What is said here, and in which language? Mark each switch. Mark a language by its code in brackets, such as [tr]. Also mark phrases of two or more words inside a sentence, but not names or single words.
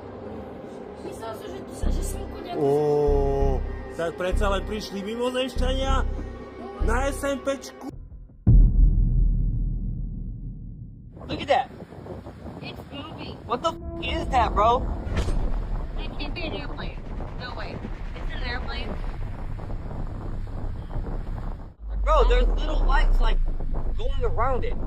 [sk] Oh, tak predsa len prišli mimozemšťania na SMPčku. [en] Look at that. It's moving. What the is that, bro? It can't be an airplane. No way. It's an airplane. Bro, there's little lights like going around it.